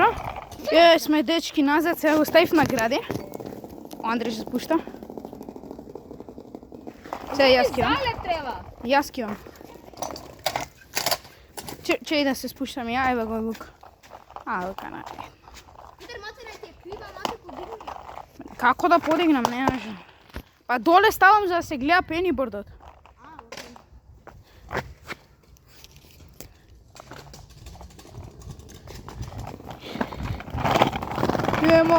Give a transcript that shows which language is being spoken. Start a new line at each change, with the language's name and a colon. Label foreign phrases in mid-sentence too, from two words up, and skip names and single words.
Macedonian: Еве сме дечки назад, сега го ставив на гради. Андреј се спушта. Сега јас кидам. Зале треба. Јас кидам. Че и да се спуштам ја, еве го Лука. Лука, најде. Kako da podignem, ne vem. Pa dole stavim, da se gleda pennyboardot. Idemo.